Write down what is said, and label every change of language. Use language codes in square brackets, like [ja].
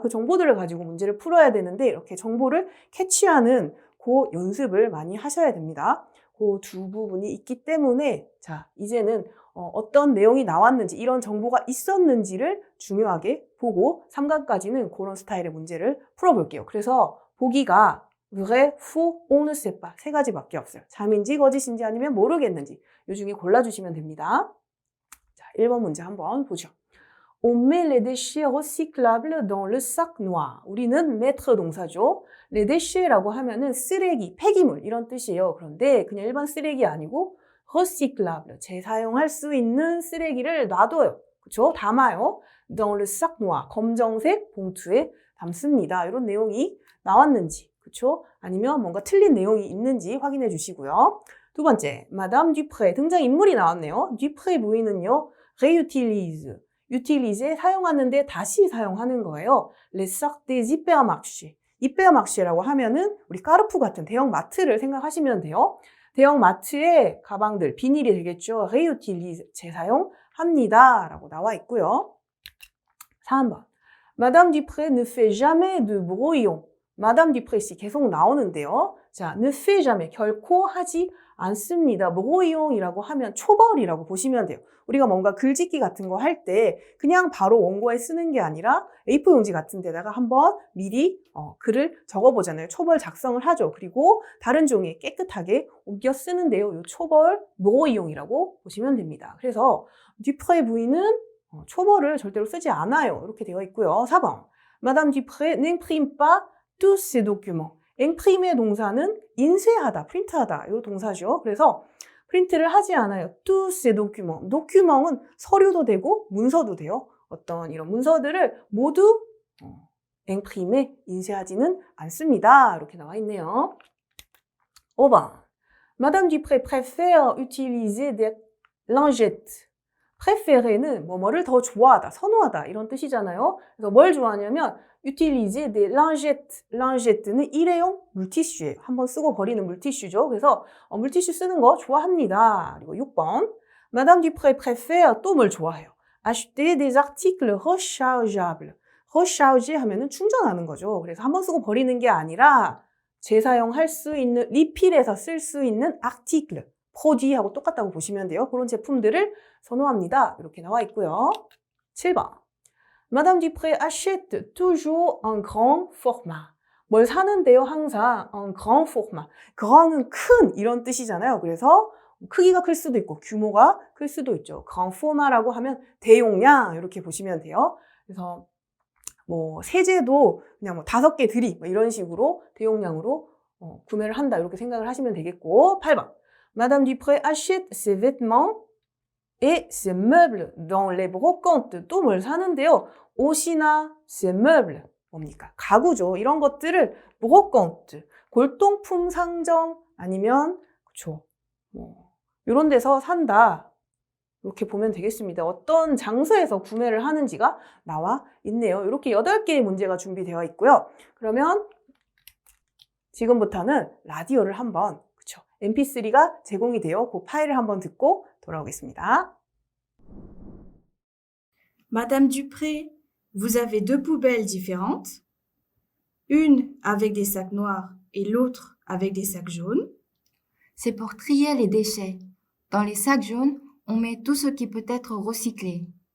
[ko] 그 정보들을 가지고 문제를 풀어야 되는데 이렇게 정보를 캐치하는 그 연습을 많이 하셔야 됩니다. 그 두 부분이 있기 때문에 자 이제는 어떤 내용이 나왔는지 이런 정보가 있었는지를 중요하게 보고 3강까지는 그런 스타일의 문제를 풀어볼게요. 그래서 보기가 [fr] vrai, faux, on ne sait pas [ko] 세 가지밖에 없어요. 잠인지 거짓인지 아니면 모르겠는지 이 중에 골라주시면 됩니다. 자, 1번 문제 한번 보죠. [fr] On met les déchets recyclables dans le sac noir. [ko] 우리는 mettre 동사죠. les déchets라고 하면은 쓰레기, 폐기물 이런 뜻이에요. 그런데 그냥 일반 쓰레기 아니고 recyclable, 재사용할 수 있는 쓰레기를 놔둬요. 그렇죠? 담아요. [fr] dans le sac noir, [ko] 검정색 봉투에 담습니다. 이런 내용이 나왔는지, 그렇죠? 아니면 뭔가 틀린 내용이 있는지 확인해 주시고요. 두 번째, Madame Dupré 등장인물이 나왔네요. Dupré 부인은요, réutilise, utilise에 사용하는데 다시 사용하는 거예요. [fr] Les sacs des hypermarchés. [ko] hypermarché라고 하면은 우리 까르푸 같은 대형 마트를 생각하시면 돼요. 대형 마트의 가방들, 비닐이 되겠죠. réutilise, 재사용합니다. 라고 나와 있고요. 3번. [fr] Madame Dupré ne fait jamais de brouillon. [ko] 마담 듀프레 씨 계속 나오는데요. 자, [fr] ne fait jamais, [ko] 결코 하지 않습니다. brouillon이라고 하면 초벌이라고 보시면 돼요. 우리가 뭔가 글짓기 같은 거 할 때 그냥 바로 원고에 쓰는 게 아니라 A4 용지 같은 데다가 한번 미리 글을 적어보잖아요. 초벌 작성을 하죠. 그리고 다른 종이에 깨끗하게 옮겨 쓰는데요. 이 초벌 brouillon이라고 보시면 됩니다. 그래서 듀프레 부인은 초벌을 절대로 쓰지 않아요. 이렇게 되어 있고요. 4번. [fr] Madame Dupré n'imprime pas tous ces documents. [ko] imprime의 동사는 인쇄하다, 프린트하다 이 동사죠. 그래서 프린트를 하지 않아요. [fr] tous ces documents. [ko] document은 서류도 되고 문서도 돼요. 어떤 이런 문서들을 모두 imprime, 인쇄하지는 않습니다. 이렇게 나와 있네요. 5번. [fr] Madame Dupré préfère utiliser des lingettes. [ko] préfére는 뭐뭐를 더 좋아하다, 선호하다 이런 뜻이잖아요. 그래서 뭘 좋아하냐면 [fr] utiliser des lingettes. [ko] lingette는 일회용 물티슈예요. 한번 쓰고 버리는 물티슈죠. 그래서 물티슈 쓰는 거 좋아합니다. 그리고 6번. Madame Dupré préfère 또 뭘 좋아해요? [fr] acheter des articles rechargeables. [ko] recharge 하면은 충전하는 거죠. 그래서 한번 쓰고 버리는 게 아니라 재사용할 수 있는, 리필해서 쓸 수 있는 article. produit하고 똑같다고 보시면 돼요. 그런 제품들을 선호합니다. 이렇게 나와 있고요. 7번. [fr] Madame Dupré achète toujours un grand format. [ko] 뭘 사는데요? 항상 [fr] un grand format. [ko] grand은 큰 이런 뜻이잖아요. 그래서 크기가 클 수도 있고 규모가 클 수도 있죠. grand format라고 하면 대용량 이렇게 보시면 돼요. 그래서 뭐 세제도 그냥 뭐 5개 드리 뭐 이런 식으로 대용량으로 구매를 한다 이렇게 생각을 하시면 되겠고. 8번. [fr] Madame Dupré achète ses vêtements et ses meubles dans les brocantes. [ko] 또 뭘 사는데요? 옷이나 ses meubles. 뭡니까? 가구죠. 이런 것들을 brocante, 골동품 상점 아니면 그쵸. 뭐 이런 데서 산다. 이렇게 보면 되겠습니다. 어떤 장소에서 구매를 하는지가 나와 있네요. 이렇게 8개의 문제가 준비되어 있고요. 그러면 지금부터는 라디오를 한번 mp3가 제공이 돼요. 그 파일을 한번 듣고 돌아오겠습니다. [fr] Madame Dupré, vous avez 2 poubelles différentes, une avec des sacs noirs et l'autre avec des sacs jaunes. C'est pour trier les déchets. Dans les sacs jaunes, on met tout ce qui peut être recyclé.